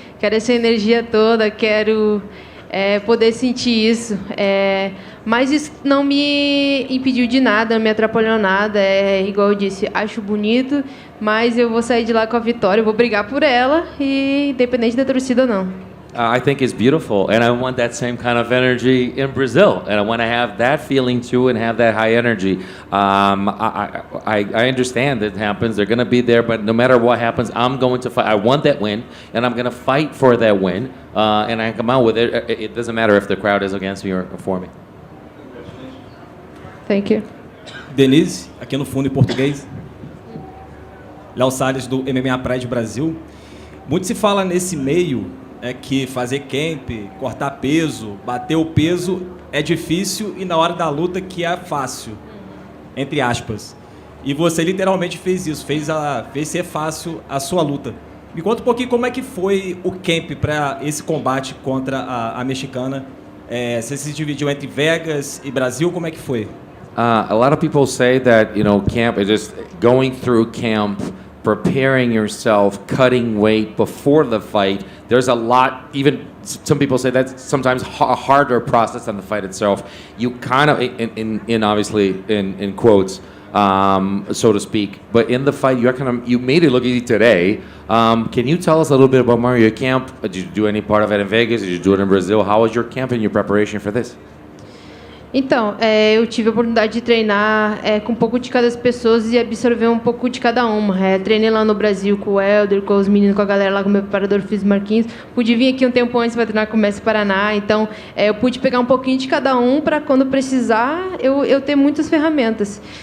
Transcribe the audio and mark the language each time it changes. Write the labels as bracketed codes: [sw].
[pt] Quero essa energia toda, quero poder sentir isso. Mas isso não me impediu de nada, não me atrapalhou nada. Igual eu disse, acho bonito, mas eu vou sair de lá com a vitória, eu vou brigar por ela, e independente da torcida ou não. [en] I think it's beautiful, and I want that same kind of energy in Brazil, and I want to have that feeling too, and have that high energy. I understand that it happens; they're going to be there, but no matter what happens, I'm going to fight. I want that win, and I'm going to fight for that win, and I come out with it. It doesn't matter if the crowd is against me or for me. Thank you. [pt] Denise, aqui no fundo em português. Léo Salles, do MMA Pride Brasil. Muito se fala nesse meio que fazer camp, cortar peso, bater o peso é difícil e na hora da luta que é fácil, entre aspas. E você literalmente fez isso, fez ser fácil a sua luta. Me conta um pouquinho como é que foi o camp para esse combate contra a mexicana. Você se dividiu entre Vegas e Brasil, como é que foi? [en] A lot of people say that, camp is just going through camp, preparing yourself, cutting weight before the fight. There's a lot, even some people say that's sometimes a harder process than the fight itself. You kind of, obviously in quotes, so to speak, but in the fight, you made it look easy today. Can you tell us a little bit about your camp? Did you do any part of it in Vegas? Did you do it in Brazil? How was your camp and your preparation for this? [pt] Então, eu tive a oportunidade de treinar com um pouco de cada pessoa e absorver um pouco de cada uma. Treinei lá no Brasil com o Helder, com os meninos, com a galera lá, com o meu preparador físico Marquinhos. Pude vir aqui um tempo antes para treinar com o Mestre Paraná. Então, eu pude pegar um pouquinho de cada um para, quando precisar, eu ter muitas ferramentas.